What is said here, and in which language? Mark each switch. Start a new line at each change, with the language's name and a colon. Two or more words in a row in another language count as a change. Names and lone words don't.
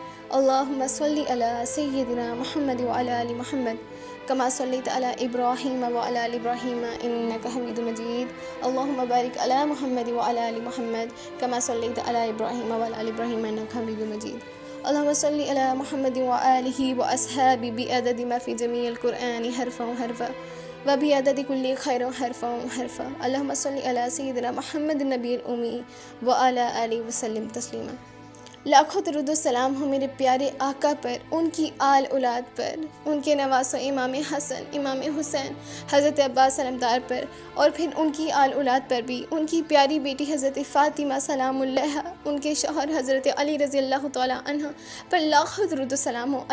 Arabic: اللہم صلی علی سیدنا محمد وعلی آل محمد کما صلیت علی ابراہیم وعلی آل ابراہیم انک حمید مجید۔ اللہم بارک علی محمد وعلی آل محمد کما صلیت علی ابراہیم وعلی آل ابراہیم انک حمید مجید۔ اللہم صلی علی محمد وآلہ واصحابہ بعدد ما فی جمیع القرآن حرفا حرفا وبعدد کل خیر حرفا حرفا۔ اللہم صلی علی سیدنا محمد النبی الامی وعلی آلہ وسلم تسلیما۔
Urdu: لاکھوں درود و سلام ہو میرے پیارے آقا پر، ان کی آل اولاد پر، ان کے نواسوں امام حسن، امام حسین، حضرت عباس علمدار پر، اور پھر ان کی آل اولاد پر بھی، ان کی پیاری بیٹی حضرت فاطمہ
Arabic: سلام اللہ،
Urdu: ان کے شوہر حضرت علی
Arabic: رضی اللہ تعالیٰ عنہ
Urdu: پر لاکھوں درود و سلام ہو۔